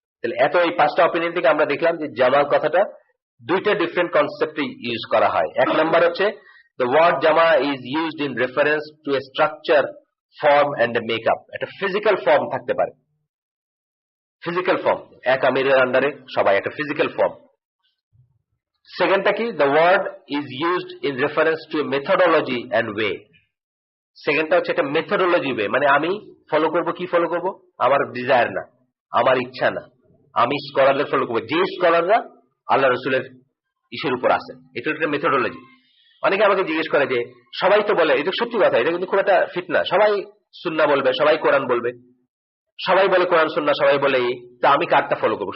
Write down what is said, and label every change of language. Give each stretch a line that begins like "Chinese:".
Bangla: তাহলে এত এই পাঁচটা অপিনিয়ন থেকে আমরা দেখলাম যে জামা কথাটা দুইটা ডিফারেন্ট কনসেপ্টে ইউজ করা হয়। এক নাম্বার হচ্ছে
English: the word Jama is used in reference to a structure, form and a makeup.
Bangla: একটা ফিজিক্যাল ফর্ম থাকতে পারে, ফিজিক্যাল ফর্ম, এক আমিরের আন্ডারে সবাই, একটা ফিজিক্যাল ফর্ম। সেকেন্ডটা কি,
English: the word is used in reference to a methodology and way.
Bangla: সেকেন্ডটা হচ্ছে একটা মেথোডোলজি ওয়ে, মানে আমি ফলো করব, কি ফলো করব, আমার ডিজায়ার না, আমার ইচ্ছা না, আমি স্কলারদের ফলো করবো, যে স্কলাররা আল্লাহ রসুলের ইসের উপর আছে, এটা একটা মেথোডোলজি। অনেকে আমাকে জিজ্ঞেস করে যে সবাই তো বলে, এটা সত্যি কথা, এটা কিন্তু খুব একটা ফিট না, সবাই সুন্নাহ বলবে, সবাই কোরআন বলবে, সবাই বলে কোরআন সুন্নাহ, সবাই বলে এই, তা আমি কারটা ফলো করবো?